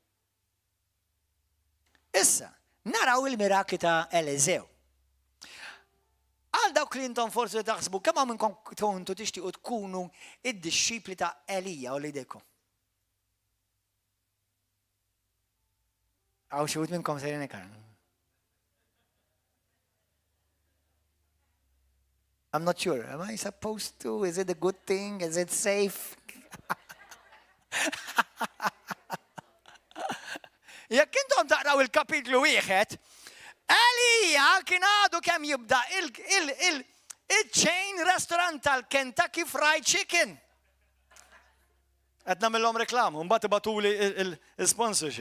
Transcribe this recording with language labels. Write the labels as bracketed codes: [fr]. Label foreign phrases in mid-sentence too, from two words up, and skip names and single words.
[mt] Issa, naraw il-mirakli ta' Eliżew. Għal dawk li intom forsi taħsbu, kemm hawn minnkom tontu tixtiequ tkunu id-dixxipli ta' Elija u lidejkom. Għaw xi wħud minnkom sejrin ikar. [en] I'm not sure. Am I supposed to? Is it a good thing? Is it safe? [mt] Jekk intom taqraw il-kapitlu wieħed, Elija kien għadu kemm jibda il- [en] chain restaurant [mt] tal-Kentucky Fried Chicken. Qed nagħmilhom reklam, u mbagħad ibatuli il-sponsorship.